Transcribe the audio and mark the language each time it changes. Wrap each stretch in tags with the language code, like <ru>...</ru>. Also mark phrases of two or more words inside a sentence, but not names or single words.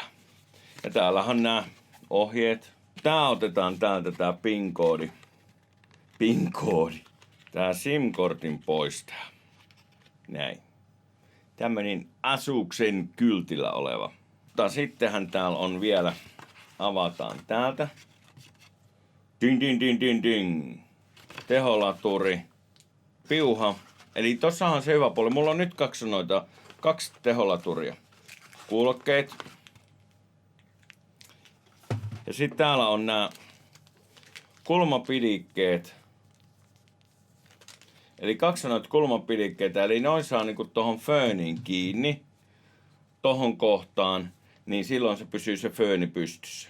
<fi>Ja täällähän nämä ohjeet. Tää otetaan täältä tää PIN-koodi. PIN-koodi. Tää SIM-kortin poistaa. Näin. Tämmönen Asuksen kyltillä oleva. Mutta sittenhän täällä on vielä, avataan täältä. Ding, ding, ding, ding, ding. Teholaturi. Piuha. Eli tossahan se hyvä puoli. Mulla on nyt kaksi teholaturia. Kuulokkeet. Ja sitten täällä on nämä kulmapidikkeet. Eli kaksi noita kulmapidikkeitä, eli noin saa niinku tohon fööniin kiinni, tohon kohtaan, niin silloin se pysyy se fööni pystyssä.</fi>